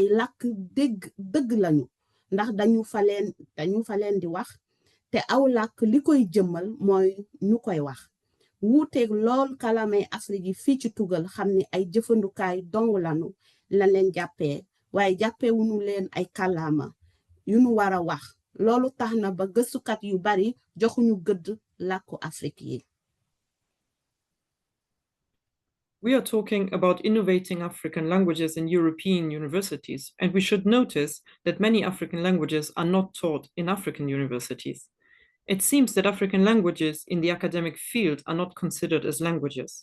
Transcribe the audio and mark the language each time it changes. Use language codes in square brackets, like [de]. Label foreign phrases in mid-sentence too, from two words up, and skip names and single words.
[wo] làkk dëgg lañu ndax dañu fa leen di wax te aw làkk li koy jëmmal mooy ñu koy wax wuuteeg lool kàllaamay Afrique yi fii ci tugal xam ni ay jëfandukaay dong lañu la leen jàppee waaye jàppewuñu leen ay kàllaama yu ñu war a wax loolu tax na ba gëstukat yu bari joxuñu gëdd làkku Afrique yi. [en] We are talking about innovating African languages in European universities, and we should notice that many African languages are not taught in African universities. It seems that African languages in the academic field are not considered as languages.